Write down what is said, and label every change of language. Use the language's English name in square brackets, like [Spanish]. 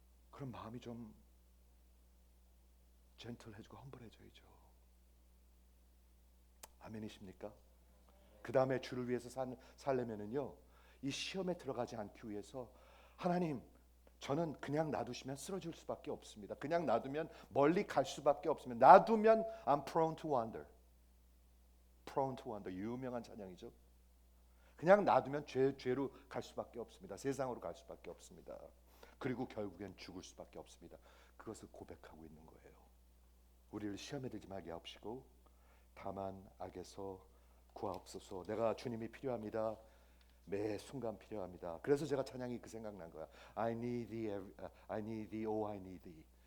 [Korean] 그럼 마음이 좀 젠틀해지고 험블해져야죠. 아멘이십니까? 그 다음에 주를 위해서 살려면은요, 이 시험에 들어가지 않기 위해서 하나님, 저는 그냥 놔두시면 쓰러질 수밖에 없습니다. 그냥 놔두면 멀리 갈 수밖에 없습니다. 놔두면 [English] I'm prone to wander. prone to wander, [Korean] 유명한 찬양이죠. 그냥 놔두면 죄로 갈 수밖에 없습니다. 세상으로 갈 수밖에 없습니다. 그리고 결국엔 죽을 수밖에 없습니다. 그것을 고백하고 있는 거예요. 우리를 시험에 들지 말게 하옵시고 다만 악에서 구하옵소서. 내가 주님이 필요합니다. 매 순간 필요합니다. 그래서 제가 찬양이 그 생각난 거야. [English] I need thee, I need thee, oh I need thee.